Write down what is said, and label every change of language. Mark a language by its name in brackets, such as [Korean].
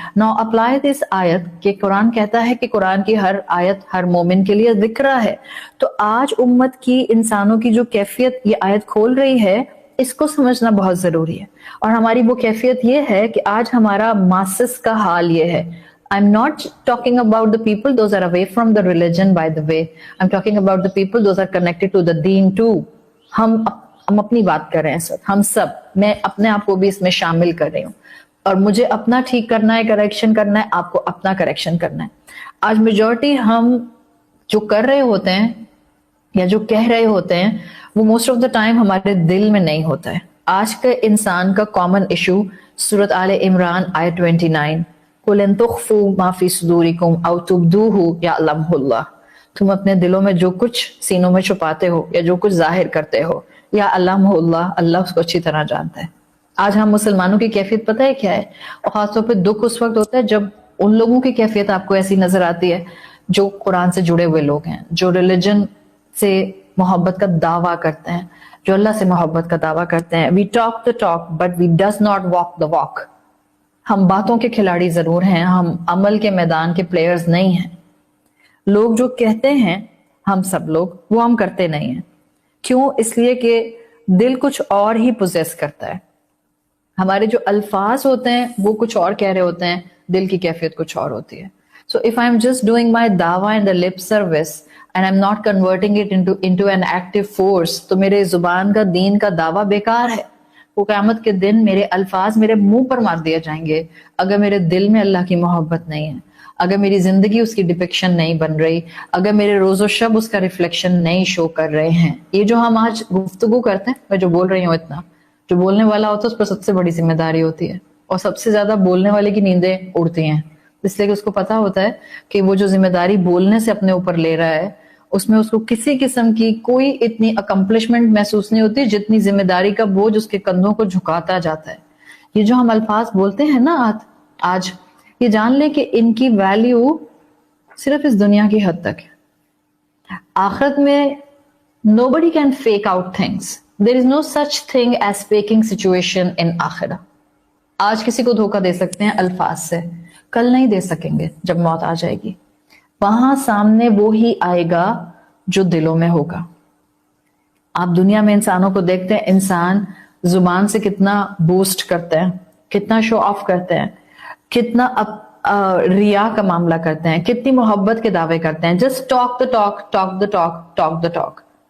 [English] no apply this آیت [Urdu] کہ قرآن کہتا ہے کہ قرآن کی ہر آیت ہر مومن کے لیے ذکرہ ہے. تو آج امت کی انسانوں کی جو کیفیت یہ آیت کھول رہی ہے, اس کو سمجھنا بہت ضروری ہے. اور ہماری وہ کیفیت یہ ہے کہ آج ہمارا ماسس کا حال یہ ہے. [English] I'm not talking about the people those are away from the religion, by the way. I'm talking about the people those are connected to the deen too. [Urdu] ہم اپنی بات کر رہے ہیں سر, ہم سب, میں اپنے آپ کو بھی اس میں شامل کر رہی ہوں. اور مجھے اپنا ٹھیک کرنا ہے, کریکشن کرنا ہے, آپ کو اپنا کریکشن کرنا ہے. آج میجورٹی ہم جو کر رہے ہوتے ہیں یا جو کہہ رہے ہوتے ہیں وہ [English] most of the time [Urdu] ہمارے دل میں نہیں ہوتا ہے. آج کے انسان کا کامن ایشو سورت آل عمران آیت 29, [Arabic] قُلْ إِن تُخْفُوا مَا فِي صُدُورِكُمْ أَوْ تُبْدُوهُ يَعْلَمْهُ اللَّهُ. [Urdu] تم اپنے دلوں میں جو کچھ سینوں میں چھپاتے ہو یا جو کچھ ظاہر کرتے ہو, یا علمہ اللہ, اللہ اس کو اچھی طرح جانتا ہے. آج ہم مسلمانوں کی کیفیت پتہ ہے کیا ہے؟ اور خاص طور پہ دکھ اس وقت ہوتا ہے جب ان لوگوں کی کیفیت آپ کو ایسی نظر آتی ہے جو قرآن سے جڑے ہوئے لوگ ہیں, جو ریلیجن سے محبت کا دعویٰ کرتے ہیں, جو اللہ سے محبت کا دعویٰ کرتے ہیں. [English] We talk the talk but we does not walk the walk. [Urdu] ہم باتوں کے کھلاڑی ضرور ہیں, ہم عمل کے میدان کے پلیئرز نہیں ہیں. لوگ جو کہتے ہیں ہم سب لوگ, وہ ہم کرتے نہیں ہیں. کیوں؟ اس لیے کہ دل کچھ اور ہی پوزیس کرتا ہے. ہمارے جو الفاظ ہوتے ہیں وہ کچھ اور کہہ رہے ہوتے ہیں, دل کی کیفیت کچھ اور ہوتی ہے. [English] So if I'm just doing my dawah and the lip service and I'm not converting it into an active force, [Urdu] تو میرے زبان کا دین کا دعویٰ بیکار ہے. وہ قیامت کے دن میرے الفاظ میرے منہ پر مار دیے جائیں گے اگر میرے دل میں اللہ کی محبت نہیں ہے, اگر میری زندگی اس کی ڈپکشن نہیں بن رہی, اگر میرے روز و شب اس کا ریفلیکشن نہیں شو کر رہے ہیں. یہ جو ہم آج گفتگو کرتے ہیں, میں جو بول رہی ہوں اتنا, جو بولنے والا ہوتا ہے اس پر سب سے بڑی ذمہ داری ہوتی ہے, اور سب سے زیادہ بولنے والے کی نیندیں اڑتی ہیں, اس لیے کہ اس کو پتا ہوتا ہے کہ وہ جو ذمہ داری بولنے سے اپنے اوپر لے رہا ہے اس میں اس کو کسی قسم کی کوئی اتنی اکمپلشمنٹ محسوس نہیں ہوتی جتنی ذمہ داری کا بوجھ اس کے کندھوں کو جھکاتا جاتا ہے. یہ جو ہم الفاظ بولتے ہیں نا آج, یہ جان لیں کہ ان کی ویلیو صرف اس دنیا کی حد تک ہے. آخرت میں [English] nobody can fake out things. There is no such thing as faking situation in akhirah. [Urdu] آج کسی کو دھوکہ دے سکتے ہیں الفاظ سے, کل نہیں دے سکیں گے جب موت آ جائے گی. وہاں سامنے وہی آئے گا جو دلوں میں ہوگا. آپ دنیا میں انسانوں کو دیکھتے ہیں, انسان زبان سے کتنا بوسٹ کرتے ہیں, کتنا شو آف کرتے ہیں, کتنا ریا کا معاملہ کرتے ہیں, کتنی محبت کے دعوے کرتے ہیں, [English] just talk the talk, [Urdu] talk the talk, talk the talk.